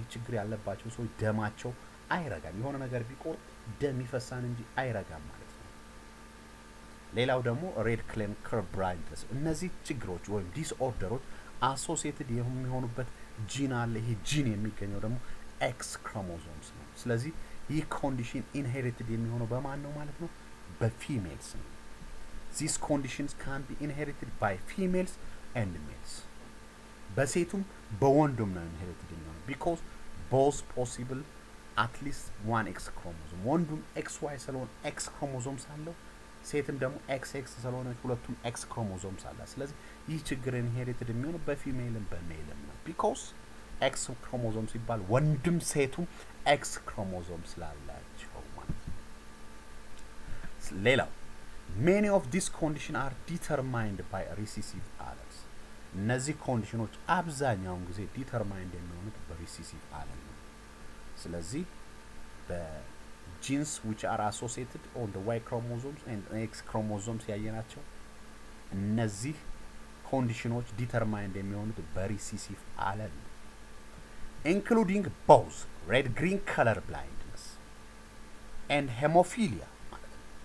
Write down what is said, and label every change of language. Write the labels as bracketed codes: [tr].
[am] ይህ ችግር ያለባቸው ሰዎች ደማቸው አይረጋም። የሆነ ነገር ቢቆርጥ ደም ይፈሳን እንጂ አይረጋም ማለት ነው። ሌላው ደግሞ ሬድ ክሌን ከርቭ ብላይንድነስ። እነዚህ ችግሮች ወይም ዲስኦርደሮች አሶሲኤትድ የሚሆኑበት ጂን አለ። ይሄ ጂን የሚገኘው ደግሞ ኤክስ ክሮሞሶምስ ነው። ስለዚህ ይህ ኮንዲሽን ኢንሄሪትድ የሚሆነው በማን ነው ማለት ነው? በፊሜልስ ነው። [en] these conditions can be inherited by females and males. [am] በሴቱም በወንዱም ነው ኢንሄሪትድ የሚሆነው [en] because both possible at least one X chromosome። [am] ወንዱም XY ስለሆነ X chromosomes አለው፣ ሴትም ደግሞ XX ስለሆነ ሁለቱም X chromosomes አለ። ስለዚህ ይህ ችግር ኢንሄሪትድ የሚሆነው በፊሜልም በሜልም ነው [en] because X chromosomes [am] ሲባል ወንድም ሴቱም X chromosomes ስላላቸው [en] ሌላው many of these conditions are determined by recessive alleles [am] እነዚህ ኮንዲሽኖች አብዛኛውን ጊዜ ዲተርማይንድ የሚሆኑት በሪሲሲቭ አለል ነው። ስለዚህ በጂንስ [en] which are associated on the Y chromosomes and X chromosomes [am] ያየናቸው እነዚህ ኮንዲሽኖች ዲተርማይንድ የሚሆኑት በሪሲሲቭ አለል ነው። [en] including both red green color blindness and hemophilia [am] ማለት ነው።